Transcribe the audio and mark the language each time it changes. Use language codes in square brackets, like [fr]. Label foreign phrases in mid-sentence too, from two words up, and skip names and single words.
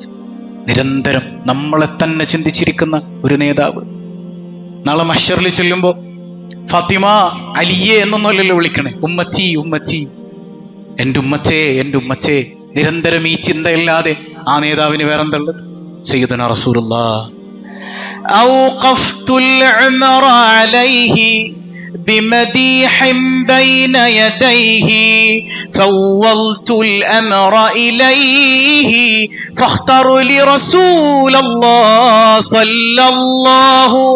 [ml] നിരന്തരം നമ്മളെ തന്നെ ചിന്തിച്ചിരിക്കുന്ന ഒരു നേതാവ്. നാളെ മഹ്ശറിൽ ചെല്ലുമ്പോൾ ഫാത്തിമ, അലിയെ എന്നൊന്നുമല്ലല്ലോ വിളിക്കണേ, [ar] أمتي أمتي, [ml] എൻ്റെ ഉമ്മത്തേ എൻ്റെ ഉമ്മത്തേ. നിരന്തരം ഈ ചിന്തയില്ലാതെ ആ നേതാവിന് വേറെന്തുള്ളത്? [ar] سيدنا رسول الله. أوقفت العمر عليه بمديح بين يديه فوضت الأمر إليه فاختر لرسول الله صلى الله